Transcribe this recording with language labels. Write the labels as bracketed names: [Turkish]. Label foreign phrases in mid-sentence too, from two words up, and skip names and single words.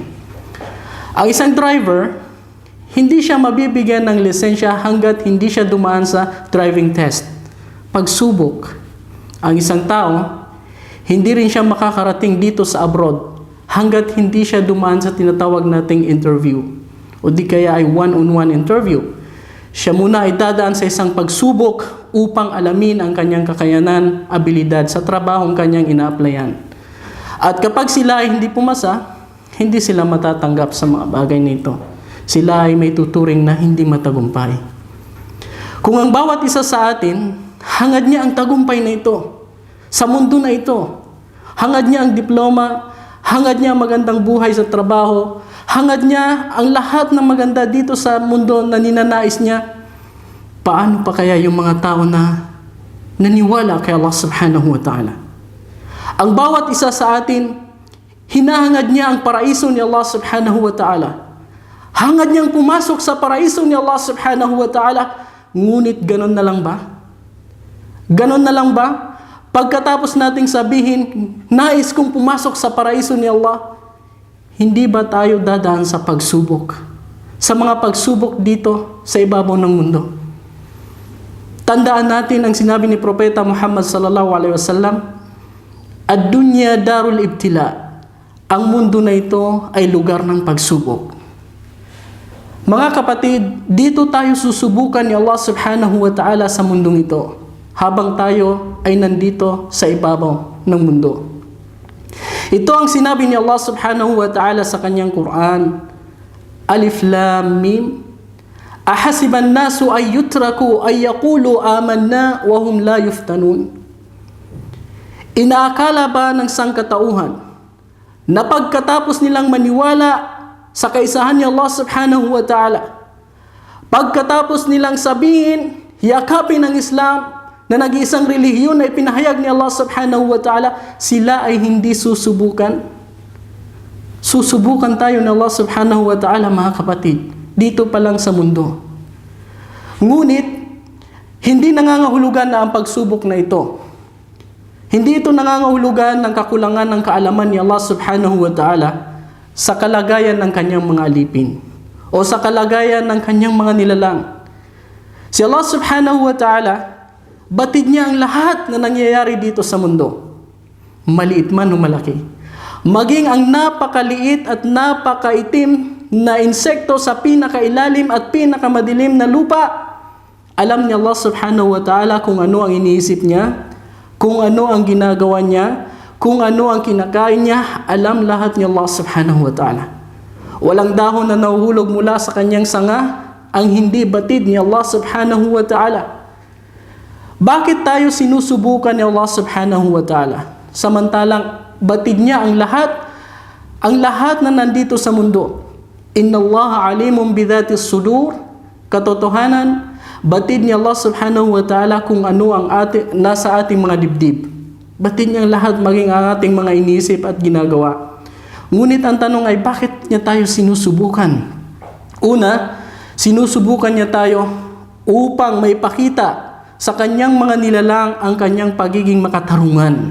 [Filipino] Ang isang driver, hindi siya mabibigyan ng lisensya hanggat hindi siya dumaan sa [English] driving test. [Filipino] Pagsubok. Ang isang tao, hindi rin siya makakarating dito sa abroad hanggat hindi siya dumaan sa tinatawag nating interview o di kaya ay [English] one-on-one interview. [Filipino] Siya muna ay dadaan sa isang pagsubok upang alamin ang kanyang kakayanan, abilidad sa trabahong kanyang ina-applyan. At kapag sila ay hindi pumasa, hindi sila matatanggap sa mga bagay nito. Sila ay may tuturing na hindi matagumpay. Kung ang bawat isa sa atin, hangad niya ang tagumpay na ito, sa mundo na ito, hangad niya ang diploma, hangad niya ang magandang buhay sa trabaho, hangad niya ang lahat ng maganda dito sa mundo na ninanais niya, paano pa kaya yung mga tao na naniwala kay [Arabic] الله سبحانه وتعالى? [Filipino] Ang bawat isa sa atin, hinahangad niya ang paraiso ni [Arabic] الله سبحانه وتعالى. [Filipino] Hangad niyang pumasok sa paraiso ni [Arabic] الله سبحانه وتعالى. [Filipino] Ngunit ganon na lang ba? Ganon na lang ba? Pagkatapos nating sabihin, nais kong pumasok sa paraiso ni Allah, hindi ba tayo dadaan sa pagsubok? Sa mga pagsubok dito sa ibabaw ng mundo. Tandaan natin ang sinabi ni Propeta Muhammad [Arabic] صلى الله عليه وسلم, الدنيا دار الابتلاء. [Filipino] Ang mundo na ito ay lugar ng pagsubok. Mga kapatid, dito tayo susubukan ni [Arabic] الله سبحانه وتعالى [Filipino] sa mundong ito habang tayo ay nandito sa ibabaw ng mundo. Ito ang sinabi ni [Arabic] الله سبحانه وتعالى [Filipino] sa kanyang Quran. [Arabic] ألف لام ميم. أحسب الناس أن يتركوا أن يقولوا آمنا وهم لا يفتنون. [Filipino] Inaakala ba ng sangkatauhan na pagkatapos nilang maniwala sa kaisahan ni [Arabic] الله سبحانه وتعالى, [Filipino] pagkatapos nilang sabihin, yakapin ang Islam na nag-iisang relihiyon na ipinahayag ni [Arabic] الله سبحانه وتعالى, [Filipino] sila ay hindi susubukan? Susubukan tayo ni [Arabic] الله سبحانه وتعالى, [Filipino] mga kapatid, dito pa lang sa mundo. Ngunit, hindi nangangahulugan na ang pagsubok na ito. Hindi ito nangangahulugan ng kakulangan ng kaalaman ni [Arabic] الله سبحانه وتعالى [Filipino] sa kalagayan ng kanyang mga alipin o sa kalagayan ng kanyang mga nilalang. [Arabic] Si الله سبحانه وتعالى, [Filipino] batid niya ang lahat na nangyayari dito sa mundo, maliit man o malaki. Maging ang napakaliit at napakaitim na insekto sa pinakailalim at pinakamadilim na lupa, alam ni [Arabic] الله سبحانه وتعالى [Filipino] kung ano ang iniisip niya, kung ano ang ginagawa niya, Kung ano ang kinakain niya, alam lahat ni [Arabic] الله سبحانه وتعالى. [Filipino] Walang dahon na nahuhulog mula sa kanyang sanga ang hindi batid ni [Arabic] الله سبحانه وتعالى. [Filipino] Bakit tayo sinusubukan ni [Arabic] الله سبحانه وتعالى? [Filipino] Samantalang batid niya ang lahat na nandito sa mundo. [Arabic] إن الله عليم بذات الصدور. [Filipino] Katotohanan, batid ni [Arabic] الله سبحانه وتعالى [Filipino] kung ano ang nasa ating mga dibdib. Batid niya ang lahat, maging ang ating mga inisip at ginagawa. Ngunit ang tanong ay, bakit niya tayo sinusubukan? Una, sinusubukan niya tayo upang maipakita sa kanyang mga nilalang ang kanyang pagiging makatarungan.